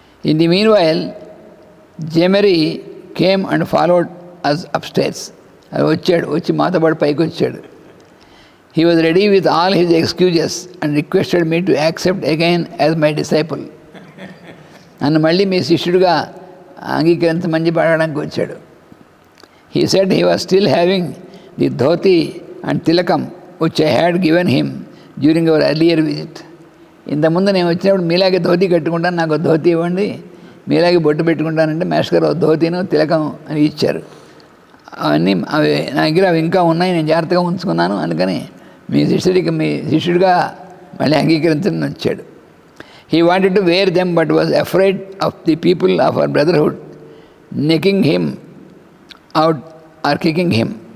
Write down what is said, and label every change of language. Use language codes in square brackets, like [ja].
[en] In the mean while జెమెరీ came and followed us upstairs. [te] అది వచ్చి మాతో పాటు పైకి వచ్చాడు. [en] He was ready with all his excuses and requested me to accept again as my disciple. [te] నన్ను మళ్ళీ మీ శిష్యుడిగా అంగీకరించమని పడడానికి వచ్చాడు. [en] He said he was still having the dhoti and tilakam which I had given him during our earlier visit. [te] ఇంతకుముందు నేను వచ్చినప్పుడు మీలాగే ధోతి కట్టుకుంటాను, నాకు ధోతి ఇవ్వండి, మీలాగే బొట్టు పెట్టుకుంటానంటే మాస్టర్ గారు ధోతిను తిలకం అని ఇచ్చారు. అవన్నీ అవి నా దగ్గర అవి ఇంకా ఉన్నాయి, నేను జాగ్రత్తగా ఉంచుకున్నాను, అందుకని మీ శిష్యుడిగా మళ్ళీ అంగీకరించని వచ్చాడు. [en] He wanted to wear them but was afraid of the people of our brotherhood necking him out or kicking him.